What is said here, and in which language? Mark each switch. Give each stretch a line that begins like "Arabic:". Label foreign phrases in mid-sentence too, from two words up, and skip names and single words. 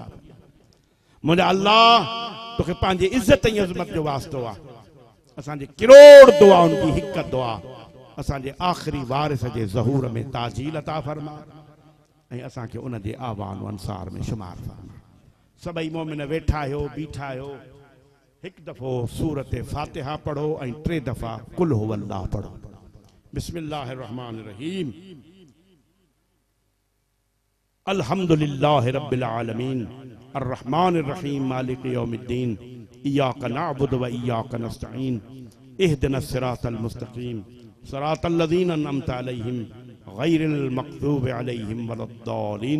Sindhi: मुंहिंजा अल्लाह तोखे पंहिंजी इज़त ऐं अज़मत जो वास्तो आहे, असांजे किरोड़ दुआउनि जी हिकु दुआ असांजे आख़िरी वारिस जे ज़हूर में ताजील अता फरमा ऐं असांखे उन जे आवान अंसार में शुमार फरमा। सभई मोमिन वेठा आहियो, बीठा आहियो, हिकु दफ़ो सूरत फातिहा पढ़ो ऐं 3 दफ़ा कुल हुवल्लाह पढ़ो।
Arabic: بسم الله الرحمن الرحيم. الحمد لله رب العالمين الرحمن الرحيم مالك يوم الدين إياك نعبد وإياك نستعين اهدنا الصراط المستقيم صراط الذين أنعمت عليهم غير المغضوب عليهم ولا الضالين.